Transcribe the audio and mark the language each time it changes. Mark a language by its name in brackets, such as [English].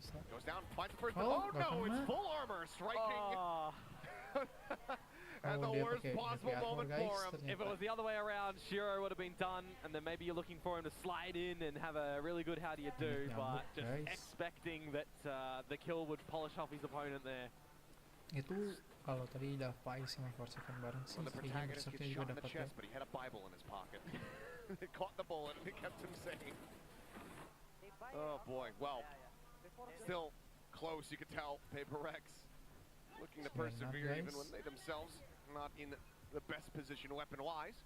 [English] Goes down, finds the first. Oh no, it's full armor striking. At the worst possible moment for him. If it was the other way around, Shiro would have been done, and then maybe you're looking for him to slide in and have a really good how do you do, but just expecting that the kill would polish off his opponent there. [Indonesian] Itu kalau tadi udah Pais sama Forsaken bareng sih, kayaknya Berserknya juga dapat ya. [English] But he had a Bible in his pocket. It caught the bullet and it kept him safe. Oh boy, well, still close, you could tell. Paper X looking to persevere even when they themselves not in the best position weapon-wise.